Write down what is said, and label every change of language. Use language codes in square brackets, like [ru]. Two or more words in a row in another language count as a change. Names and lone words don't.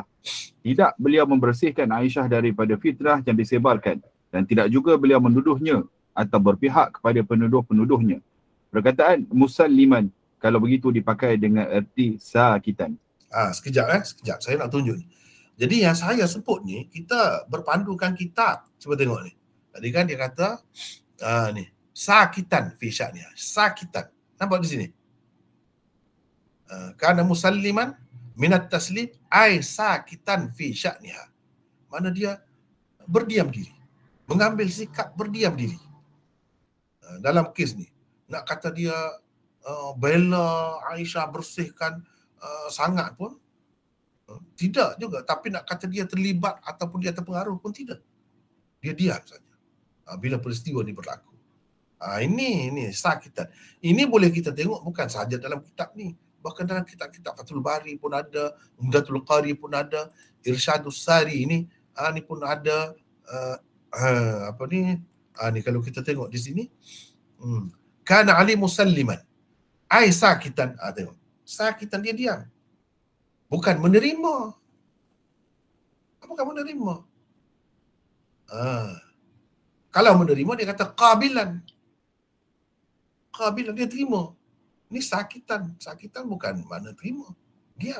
[ms] Tidak beliau membersihkan Aisyah daripada fitnah yang disebarkan, dan tidak juga beliau menuduhnya atau berpihak kepada penuduh-penuduhnya. Perkataan musalliman kalau begitu dipakai dengan erti sakitan. Sekejap. Saya nak tunjuk ni. Jadi yang saya sebut ni, kita berpandukan kitab. Cuba tengok ni. Tadi kan dia kata, ni, [ar] ساكتا في شأنها. [ms] Sakitan. Nampak di sini? [ar] كان مسلما من التسليم أي ساكتا في شأنها. [ms] Mana dia berdiam diri. Mengambil sikap berdiam diri. Dalam kes ni. Nak kata dia bela Aisyah, bersihkan sangat pun tidak juga. Tapi nak kata dia terlibat ataupun dia terpengaruh pun tidak. Dia diam saja bila peristiwa ni berlaku. Ini sakitan. Ini boleh kita tengok bukan sahaja dalam kitab ni, bahkan dalam kitab-kitab Fathul Bari pun ada, Umdatul Qari pun ada, Irsyadus Sari ni pun ada. Ni kalau kita tengok di sini, [ar] كان علي مسلما أي ساكتا. [ms] Tengok, sakitan, dia diam, bukan menerima. Kalau menerima dia kata qabilan, dia terima. Ni sakitan bukan makna terima, diam.